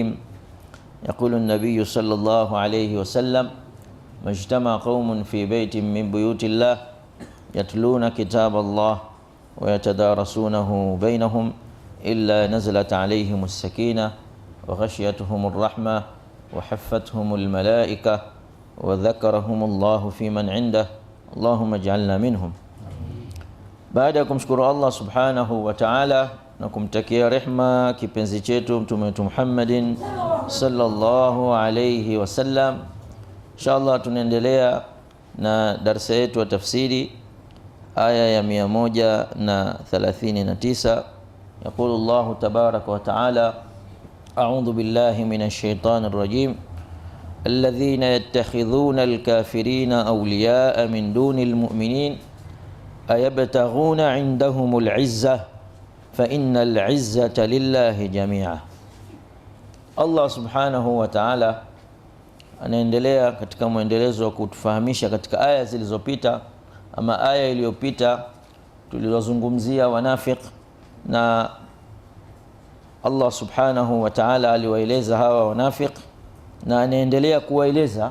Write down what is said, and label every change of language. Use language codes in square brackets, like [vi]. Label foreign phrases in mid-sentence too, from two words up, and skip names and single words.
[ar] يقول النبي صلى الله عليه وسلم: ما اجتمع قوم في بيت من بيوت الله يتلون كتاب الله ويتدارسونه بينهم إلا نزلت عليهم السكينة وغشيتهم الرحمة وحفتهم الملائكة وذكرهم الله في من عنده اللهم اجعلنا منهم. [sw] Baada kumshukuru Allah [ar] سبحانه وتعالى [sw] na kumtakia rehma kipenzi chetu mtume wetu Muhammadin [ar] صلى الله عليه وسلم, [sw] inshallah tunaendelea na darasa yetu ya tafsiri aya ya 139. [ar] يقول الله تبارك وتعالى: أعوذ بالله من الشيطان الرجيم الذين يتخذون الكافرين أولياء من دون المؤمنين أيبتغون عندهم العزة فإن العزة لله جميعا. [sw] Allah [ar] سبحانه وتعالى [sw] anaendelea katika mwendelezo wa kutufahamisha katika aya zilizopita, ama aya iliyopita tulizozungumzia wanafiq, na Allah [ar] سبحانه وتعالى [sw] aliwaeleza hawa wanafiq na anaendelea kuwaeleza.